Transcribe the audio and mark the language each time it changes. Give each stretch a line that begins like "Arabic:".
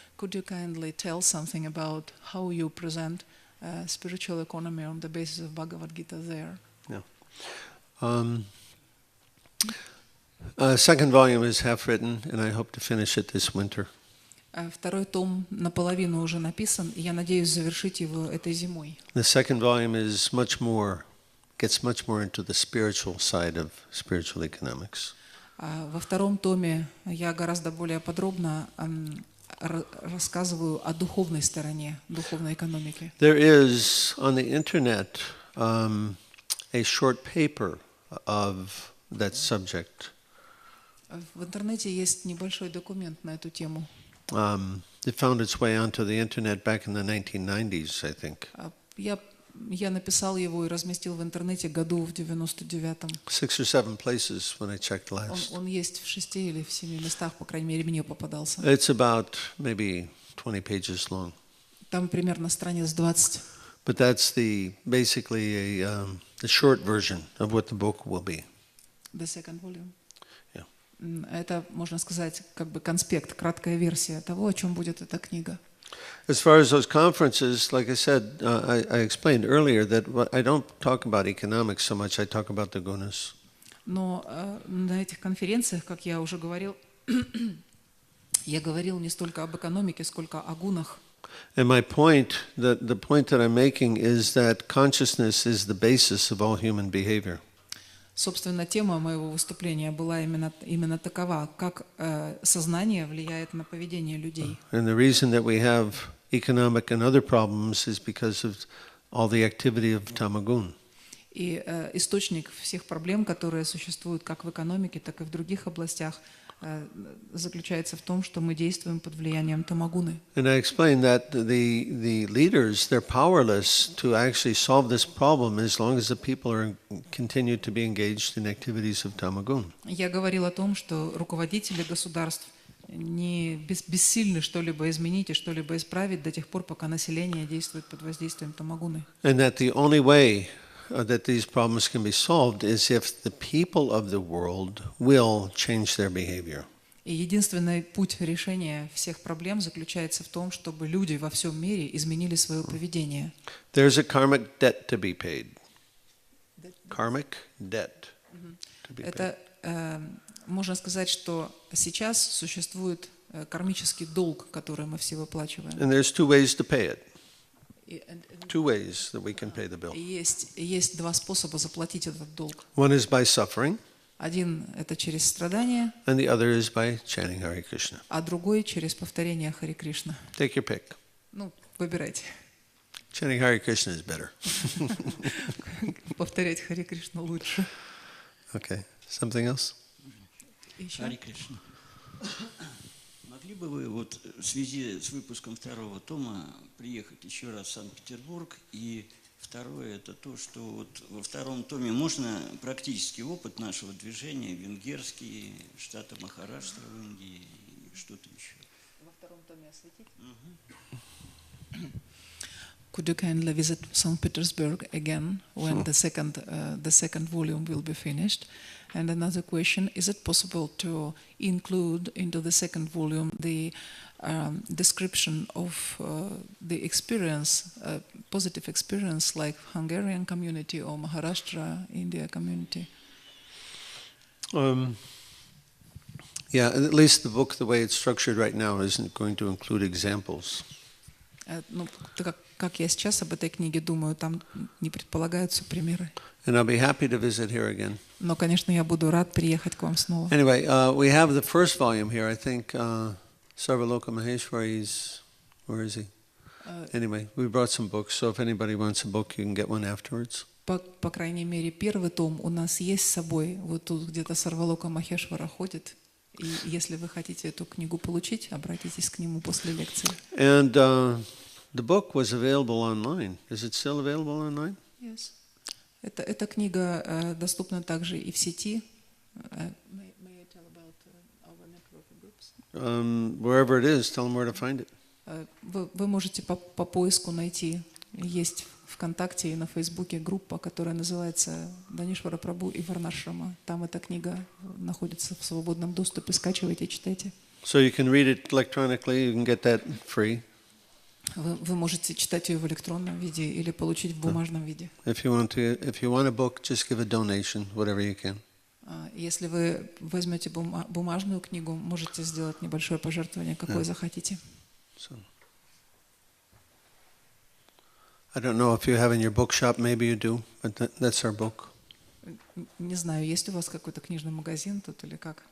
English: Could you kindly tell something about how you present spiritual economy on the basis of Bhagavad Gita there? Yeah. Second volume is half written, and I hope to finish it this winter.
Russian: Второй том наполовину уже написан, и я надеюсь завершить его этой зимой.
English: The second volume is gets much more into the spiritual side of spiritual economics.
Russian: Во втором томе я гораздо более подробно рассказываю о духовной стороне духовной экономики.
English: There is on the internet a short paper of that subject.
Russian: В интернете есть небольшой документ на эту тему.
English: It found its way onto the internet back in the 1990s, I think.
Russian: Я написал его и разместил в интернете году в 99-м.
English: 6 or 7 places when I checked last.
Russian: Он есть в 6 или в 7 местах, по крайней мере, мне попадался.
English: It's about maybe 20 pages long.
Russian: Там примерно страниц 20.
English: But that's basically the short version of what the book will be. The second volume. Yeah.
Russian: Это, можно сказать, как бы конспект, краткая версия того, о чем будет эта книга.
English: As far as those conferences, like I said, I explained earlier that I don't talk about economics so much, I talk about the gunas.
Russian: Но на этих конференциях, как я уже говорил, я говорил не столько об экономике, сколько о гунах.
English: And my point, the point that I'm making is that consciousness is the basis of all human behavior.
Russian: Собственно, тема моего выступления была именно такова, как сознание влияет на поведение людей.
English: And the reason that we have economic and other problems is because of all the activity of tamagun.
Russian: И источник всех проблем, которые существуют как в экономике, так и в других областях, заключается в том, что мы действуем под влиянием тамагуны.
English: And I explained that the leaders, they're powerless to actually solve this problem as long as the people are continue to be engaged in activities of tamagun.
Russian: Я говорил о том, что руководители государств не бессильны что-либо изменить и что-либо исправить до тех пор, пока население действует под воздействием тамагуны.
English: And that the only way that these problems can be solved is if the people of the world will change their behavior.
Russian: И единственный путь решения всех проблем заключается в том, чтобы люди во всем мире изменили свое поведение.
English: There's a karmic debt to be paid. Karmic debt to be paid.
Russian: Это можно сказать, что сейчас существует кармический долг, который мы все выплачиваем.
English: And there's two ways to pay it. Two ways that we can pay the bill.
Russian: Есть два способа заплатить этот долг.
English: One is by suffering.
Russian: Один – это через страдания,
English: And the other is by chanting Hare Krishna.
Russian: а другой – через повторение Харе Кришна.
English: Take your pick.
Russian: Ну, выбирайте.
English: Chanting Hare Krishna is better.
Russian: Повторять Харе Кришну лучше.
English: Okay. Something else?
Russian: Еще? Хари Кришна. Могли бы вы вот в связи с выпуском второго тома приехать еще раз в Санкт-Петербург? И второе, это то, что вот во втором томе можно практический опыт нашего движения, венгерский, штата Махараштра в Индии и что-то еще. Во втором томе осветить?
English: Could you kindly visit St. Petersburg again when the second volume will be finished? And another question: is it possible to include into the second volume the description of the experience, positive experience, like Hungarian community or Maharashtra India community? Yeah, at least the book, the way it's structured right now, isn't going to include examples.
Russian: Ну, как я сейчас об этой книге думаю, там не предполагаются примеры.
English: And I'll be happy to visit here again.
Russian: Но, конечно, я буду рад приехать к вам снова.
English: Anyway, we have the first volume here. I think Sarvaloka Maheshwari's, where is he? Anyway, we brought some books, so if anybody wants a book, you can get one afterwards.
Russian: По крайней мере, первый том у нас есть с собой. Вот тут где-то Сарвалока Махешвара ходит. И если вы хотите эту книгу получить, обратитесь к нему после лекции.
English: And the book was available online. Is it still available online? Yes.
Russian: Эта книга доступна также и в сети.
English: May I tell about our network groups? Wherever it is, tell them where to find it.
Russian: Вы можете по поиску найти. Есть ВКонтакте и на Фейсбуке группа, которая называется «Дханешвара Прабху и Варнашрама». Там эта книга находится в свободном доступе. Скачивайте, читайте.
English: So you can read it electronically. You can get that free.
Russian: Вы можете читать ее в электронном виде или получить в бумажном виде.
English: If you want a book, just give a donation, whatever you can.
Russian: Если вы возьмете бумажную книгу, можете сделать небольшое пожертвование, какое захотите.
English: So, I don't know if you have in your bookshop, maybe you do, but that's our book.
Russian: Не знаю, есть у вас какой-то книжный магазин тут или как?